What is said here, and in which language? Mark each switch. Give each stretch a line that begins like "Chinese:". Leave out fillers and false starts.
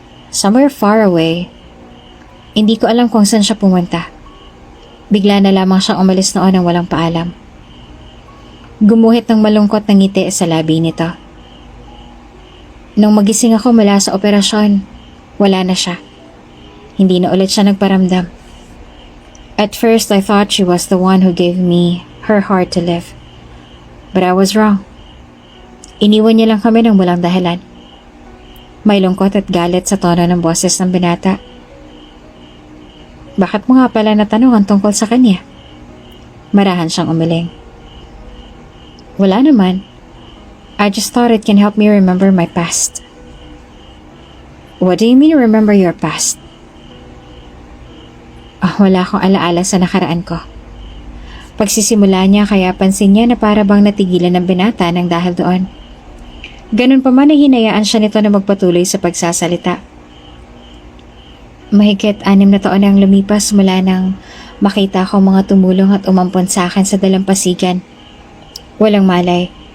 English: Somewhere far away.
Filipino: Hindi ko alam kung saan siya pumunta. Bigla na lamang siyang umalis noon nang walang paalam. Gumuhit ng malungkot ng ngiti sa labi nito. Nung magising ako mula sa operasyon, wala na siya. Hindi na ulit siya nagparamdam.
English: At first, I thought she was the one who gave me her heart to live. But I was wrong.
Filipino: Iniwan niya lang kami ng walang dahilan. May lungkot at galit sa tono ng boses ng binata. Bakit mo nga pala natanong ang tungkol sa kanya? Marahan siyang umiling. Wala naman.
English: I just thought it can help me remember my past. What do you mean remember your past?
Filipino: Wala akong alaala sa nakaraan ko. Pagsisimula niya kaya pansin niya na para bang natigilan ng binata ng dahil doon. Ganun pa man ay hinayaan siya nito na magpatuloy sa pagsasalita. Mahigit 6 na taon ang lumipas mula nang makita ko mga tumulong at umampon sa akin sa dalampasigan. Walang malay.